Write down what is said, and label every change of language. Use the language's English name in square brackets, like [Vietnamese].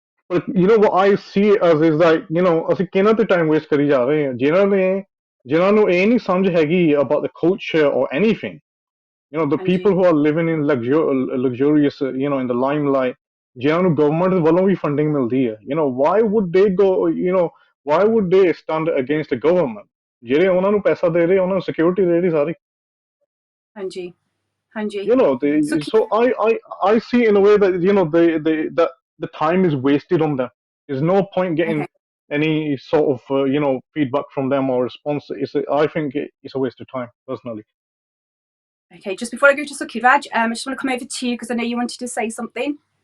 [English] But what I see it as is that [Punjabi] ਅਸੀਂ ਕਿਹਨਾਂ ਤੇ time waste ਕਰੀ ਜਾ ਰਹੇ ਹਾਂ, ਜਿਨ੍ਹਾਂ ਨੂੰ ਇਹ ਨਹੀਂ ਸਮਝ ਹੈਗੀ [English] about the culture or anything. The [Punjabi] Angie, [English] people who are living in luxurious, in the limelight, [Punjabi] ਜਿਨ੍ਹਾਂ ਨੂੰ government ਵੱਲੋਂ ਵੀ funding ਮਿਲਦੀ ਹੈ, [English] why would they go, why would they stand against the government? [Punjabi] ਜਿਹੜੇ ਉਹਨਾਂ ਨੂੰ ਪੈਸਾ ਦੇ ਰਹੇ, ਉਹਨਾਂ ਨੂੰ security ਦੇ ਰਹੀ ਸਾਰੀ. Angie, Angie. Sukhi, [English] So I see in a way that that the time is wasted on them. There's no point getting okay, any sort of feedback from them or response. I think it's a waste of time personally. okay. Just before I go to Sukhi, Raj, I just want to come over to you because I know you wanted to say something.